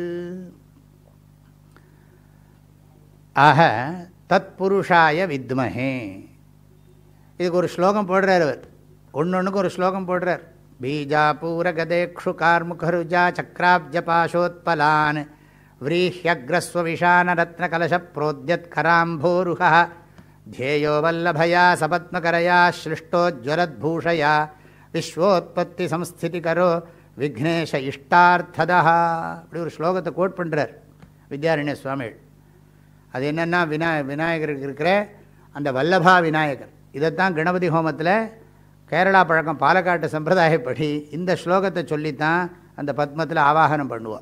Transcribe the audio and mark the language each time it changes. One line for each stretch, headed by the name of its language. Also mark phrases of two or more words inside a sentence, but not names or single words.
Tamil: ஆக
Sanskrit: तत् पुरुषाय विद्महे,
Tamil: இதுக்கு ஒரு ஸ்லோகம் போடுறார் அவர். ஒன்னொன்றுக்கு ஒரு ஸ்லோகம் போடுறார்.
Sanskrit: बीजापूर गदेक्षु कार्मुकरुजा चक्राब्ज पाशोत्पलान् व्रीह्यग्रस्वविशानरत्नकलशप्रोद्यत्कराम्भोरुहः ध्येयो वल्लभया सपद्मकरया श्लिष्टोज्ज्वलद्भूषया विश्वोत्पत्तिसंस्थितिकरो विघ्नेश इष्टार्थदा.
Tamil: அப்படி ஒரு ஸ்லோகத்தை கோட் பண்ணுறார் வித்யாரண்ய சுவாமிகள். அது என்னென்னா விநாயகருக்கு இருக்கிற அந்த வல்லபா விநாயகர். இதைத்தான் கணபதி ஹோமத்தில் கேரளா பழக்கம் பாலக்காட்டு சம்பிரதாயப்படி இந்த ஸ்லோகத்தை சொல்லித்தான் அந்த பத்மத்தில் ஆவாகனம் பண்ணுவோம்.